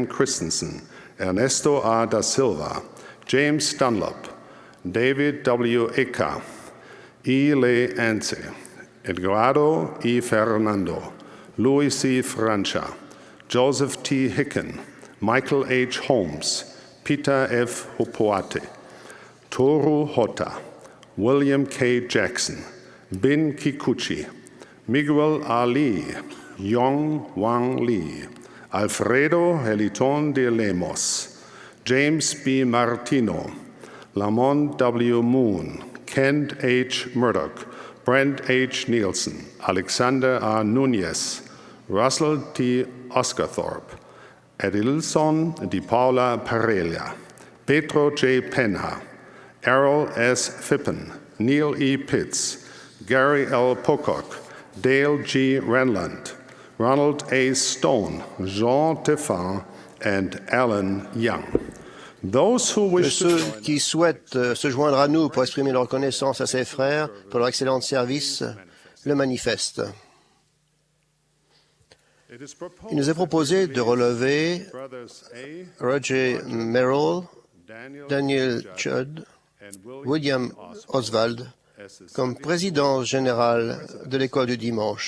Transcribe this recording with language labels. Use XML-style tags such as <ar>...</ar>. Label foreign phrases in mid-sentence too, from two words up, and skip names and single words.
<en>Christensen, Ernesto A. da Silva, James Dunlop, David W. Eka, E. Le Ance, Edgardo E. Fernando, Louis C. Francia, Joseph T. Hicken, Michael H. Holmes, Peter F. Hopoate, Toru Hota, William K. Jackson, Bin Kikuchi, Miguel Ali, Yong Wang Lee, Alfredo Heliton de Lemos, James B. Martino, Lamont W. Moon, Kent H. Murdoch, Brent H. Nielsen, Alexander R. Nunez, Russell T. Oscarthorpe, Edilson Di Paula Parella, Pedro J. Penha, Errol S. Fippen, Neil E. Pitts, Gary L. Pocock, Dale G. Renland, Ronald A. Stone, Jean Teffin, and Alan Young. Those who wish</en> <fr>Ceux qui souhaitent se joindre à nous pour exprimer leur reconnaissance à ses frères pour leur excellent service le manifestent. Il nous est proposé de relever Roger Merrill, Daniel Judd, William Oswald comme président général de l'école du dimanche.</fr>